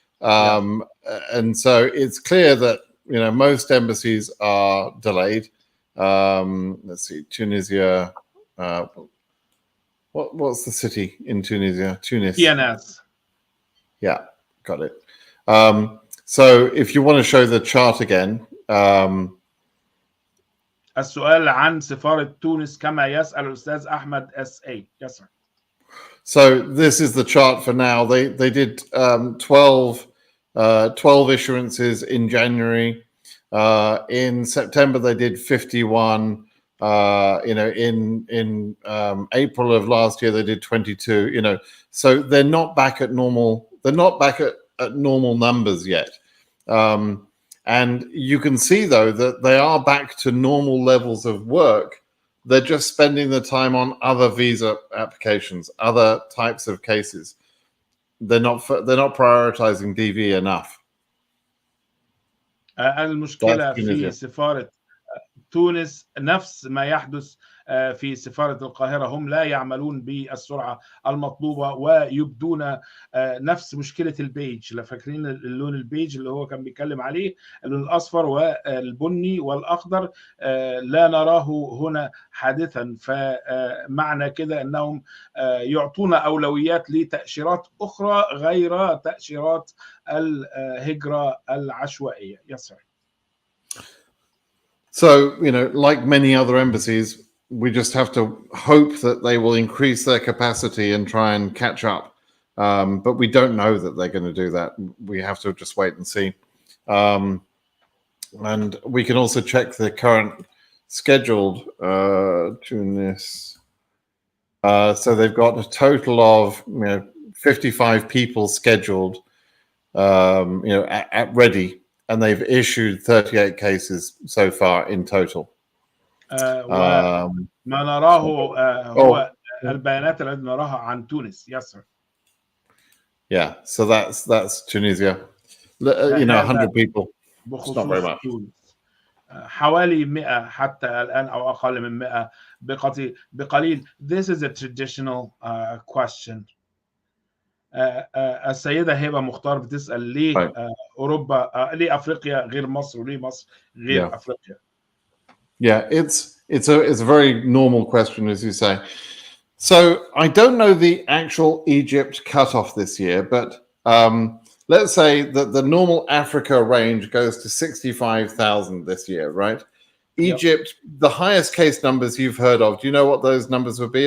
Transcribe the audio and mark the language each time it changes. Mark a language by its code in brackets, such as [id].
[en] And so it's clear that, you know, most embassies are delayed. Let's see, Tunisia. What's the city in Tunisia? Tunis. TNS. Yeah, got it. So if you want to show the chart again. [ar] السؤال عن سفارة تونس كما يسأل الأستاذ أحمد S.A. [en] Yes, sir. So this is the chart for now. They did 12 issuances in January. In September they did 51. You know, in April of last year they did 22. You know, so they're not back at normal. They're not back at normal numbers yet. And you can see, though, that they are back to normal levels of work. They're just spending the time on other visa applications, other types of cases. They're not prioritizing DV enough. [ar] المشكلة في سفارة تونس نفس ما يحدث في سفارة القاهرة. هم لا يعملون بالسرعة المطلوبة ويبدون نفس مشكلة البيج. لا فاكرين اللون البيج اللي هو كان بيتكلم عليه، اللون الأصفر والبني والأخضر، لا نراه هنا حادثا. فمعنى كده أنهم يعطون أولويات لتأشيرات أخرى غير تأشيرات الهجرة العشوائية. [en] Yes, sir. So, you know, like many other embassies, we just have to hope that they will increase their capacity and try and catch up. But we don't know that they're going to do that. We have to just wait and see. And we can also check the current scheduled Tunis. So they've got a total of 55 people scheduled, at ready. And they've issued 38 cases so far in total. [ar] ما نراه هو البيانات التي نراها عن تونس. [en] Yes, sir. Yeah, so that's Tunisia. 100 people. It's not very much. [ar] حوالي 100 حتى الآن أو أقل من 100 بقليل. [en] This is a traditional question. [ar] السيدة هبة مختار بتسأل ليه أوروبا ليه أفريقيا غير مصر وليه مصر غير أفريقيا. [en] Yeah, it's a very normal question, as you say. So I don't know the actual Egypt cutoff this year, but let's say that the normal Africa range goes to 65,000 this year, right? Egypt, the highest case numbers you've heard of, do you know what those numbers would be?